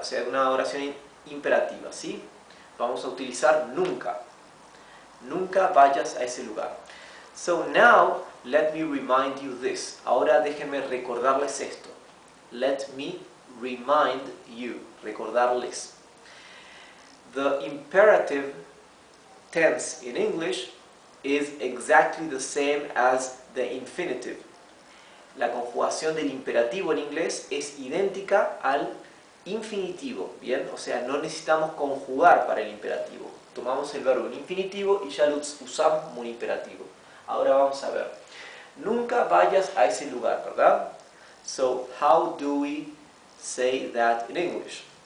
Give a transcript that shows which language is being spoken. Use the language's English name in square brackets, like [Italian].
[Spanish] O sea, una oración imperativa, ¿sí? Vamos a utilizar nunca. Nunca vayas a ese lugar. [English] So now, let me remind you this. [Spanish] Ahora déjenme recordarles esto. [English] Let me remind you. [Spanish] Recordarles. [English] The imperative tense in English is exactly the same as the infinitive. [Spanish] La conjugación del imperativo en inglés es idéntica al infinitivo, ¿bien? O sea, no necesitamos conjugar para el imperativo. Tomamos el verbo en infinitivo y ya lo usamos como un imperativo. Ahora vamos a ver. Nunca vayas a ese lugar, ¿verdad? [English] So, how do we say that in English?